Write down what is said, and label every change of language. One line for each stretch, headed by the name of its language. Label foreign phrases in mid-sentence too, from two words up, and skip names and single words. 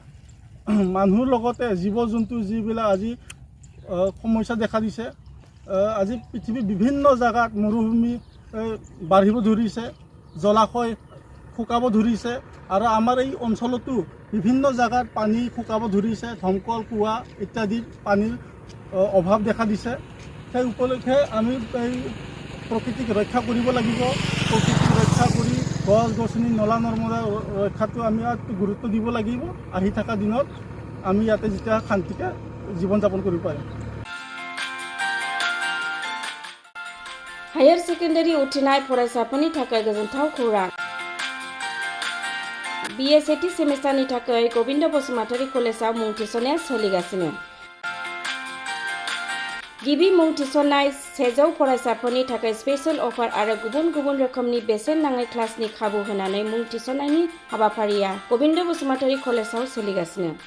Assamese: মানুহৰ লগতে জীৱ জন্তু যিবিলাক আজি সমস্যা দেখা দিছে, আজি পৃথিৱীৰ বিভিন্ন জেগাত মৰুভূমি বাঢ়িব ধৰিছে, জলাশয় শুকাব ধৰিছে, আৰু আমাৰ এই অঞ্চলতো বিভিন্ন জেগাত পানী শুকাব ধৰিছে, দমকল কুঁৱা ইত্যাদি পানীৰ অভাৱ দেখা দিছে। সেই উপলক্ষে আমি এই প্ৰকৃতিক ৰক্ষা কৰিব লাগিব। প্ৰকৃতিক ৰক্ষা কৰি গছ গছনি নলা নৰ্মদা ৰক্ষাটো আমি গুৰুত্ব দিব লাগিব। আহি থকা দিনত আমি ইয়াতে যেতিয়া শান্তিকে জীৱন যাপন কৰিব পাৰিম।
English: higher secondary
Bodo: उथ्रिनाय फरायसाफोरनि थाखाय गोजोनथाव खौरां। BA सेथि सेमिस्टारनि थाखाय गबिन्द बसुमतारी कलेजाव मुं थिसननाया सोलिगासिनो। गिबि मुं थिसननाय 100 फरायसाफोरनि थाखाय
English: special offer
Bodo: आरो गुबुन गुबुन रोखोमनि बेसेन नाङै क्लासनि खाबु होनानै मुं थिसननायनि हाबाफारिया गबिन्द बसुमतारी कलेजाव सोलिगासिनो।